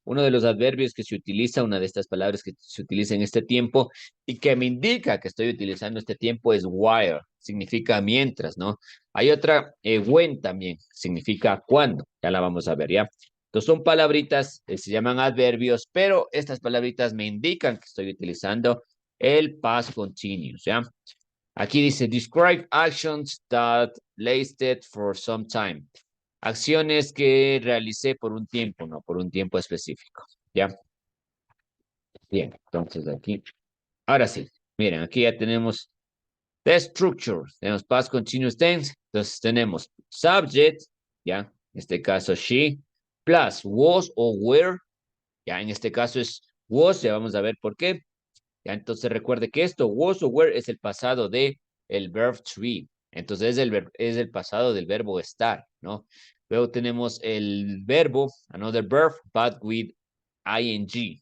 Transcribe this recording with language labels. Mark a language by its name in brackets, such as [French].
[Spanish] Uno de los adverbios que se utiliza, una de estas palabras que se utiliza en este tiempo y que me indica que estoy utilizando este tiempo es while. Significa mientras, ¿no? Hay otra, when también, significa cuando. Ya la vamos a ver, ¿ya? Entonces son palabritas, se llaman adverbios, pero estas palabritas me indican que estoy utilizando el past continuous, ¿ya? Aquí dice, [English] describe actions that lasted for some time. [Spanish] Acciones que realicé por un tiempo, no por un tiempo específico. ¿Ya? Bien, entonces aquí. Ahora sí, miren, aquí ya tenemos [English] the structure. [Spanish] Tenemos past continuous tense. Entonces tenemos subject, ¿ya? En este caso she, plus was o were. Ya, en este caso es was, ya vamos a ver por qué. Ya, entonces recuerde que esto, was o were, es el pasado de el verb to be. Entonces es el pasado del verbo estar, ¿no? Luego tenemos el verbo, [English] another verb, but with ing.